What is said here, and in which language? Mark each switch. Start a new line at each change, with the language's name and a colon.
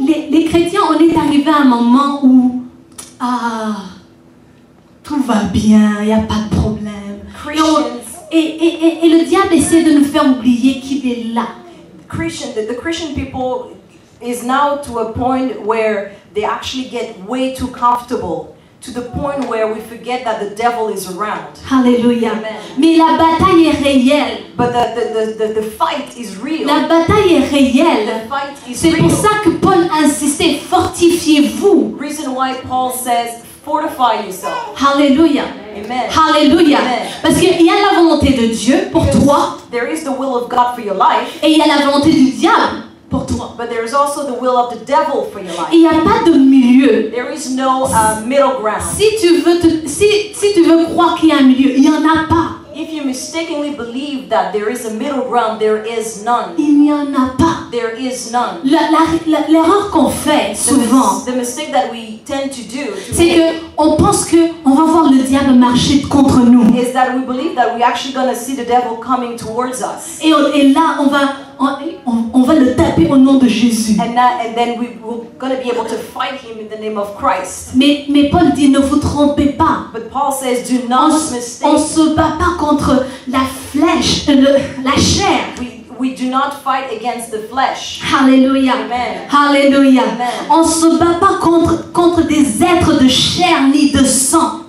French: Les chrétiens, on est arrivé à un moment où tout va bien, il n'y a pas de problème.
English: Christians,
French: Et le diable essaie de nous faire oublier qu'il est là.
English: the Christian people is now to a point where they actually get way too comfortable, to the point where we forget that the devil is around.
French: Alléluia.
English: Amen.
French: Mais la bataille est réelle.
English: But the fight is real.
French: La bataille est réelle.
English: The fight is
French: C'est
English: real.
French: pour ça que Paul insistait, fortifiez-vous.
English: Reason why Paul says, fortify yourself.
French: Alléluia.
English: Amen.
French: Alléluia.
English: Amen.
French: Parce qu'il y a la volonté de Dieu pour toi
English: There is the will of God for your life,
French: et il y a la volonté du diable pour toi.
English: but there is also the will of the devil for your life.
French: Il n'y a pas de milieu.
English: There is no middle ground.
French: Si tu veux croire qu'il y a un milieu, il n'y en a pas.
English: If you mistakenly believe that there is a middle ground, there is none.
French: Il n'y en a pas.
English: There is none.
French: L'erreur qu'on fait souvent,
English: The mistake that we tend to do
French: c'est qu'on pense qu'on va voir le diable marcher contre nous.
English: is that we believe that we're actually going to see the devil coming towards us.
French: Et là, on va le taper au nom de Jésus.
English: And then we're going to be able to fight him in the name of Christ.
French: Mais Paul dit, ne vous trompez pas.
English: But Paul says, do not mistake.
French: On ne se bat pas contre la flèche, la chair.
English: We do not fight against the flesh.
French: Alléluia.
English: Amen.
French: Alléluia.
English: Amen.
French: On ne se bat pas contre des êtres de chair ni de sang.